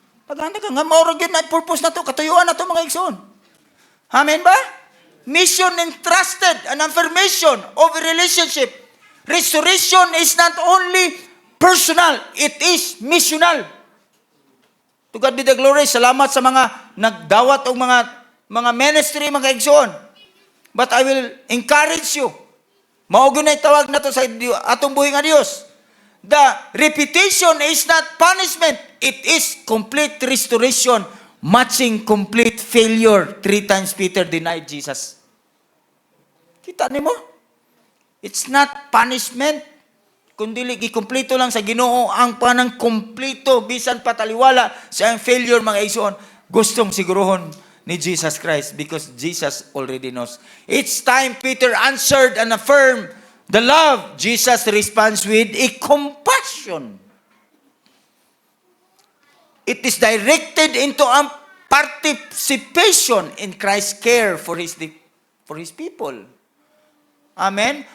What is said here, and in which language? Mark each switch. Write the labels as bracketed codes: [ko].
[ceb] Tagaan, nga maurag yun na purpose na to, katuyuan na to mga igsoon. Amen ba? [en] Mission entrusted, an affirmation of a relationship. Restoration is not only personal, it is missional. To God be the glory. [ceb] Salamat sa mga nagdawat o mga ministry, mga igsoon. But I will encourage you. Maugyo na itawag na to sa atong buhay nga Diyos. [en] The repetition is not punishment. It is complete restoration, matching complete failure. 3 times Peter denied Jesus. Kita ni mo? It's not punishment. [ceb] Kundi ikumpleto lang sa Ginoo ang panang kumpleto bisan pataliwala sa ang failure mga igsoon. [en] Gustong sigurohon ni Jesus Christ because Jesus already knows. Each time Peter answered and affirmed the love, Jesus responds with a compassion. It is directed into a participation in Christ's care for his people. Amen?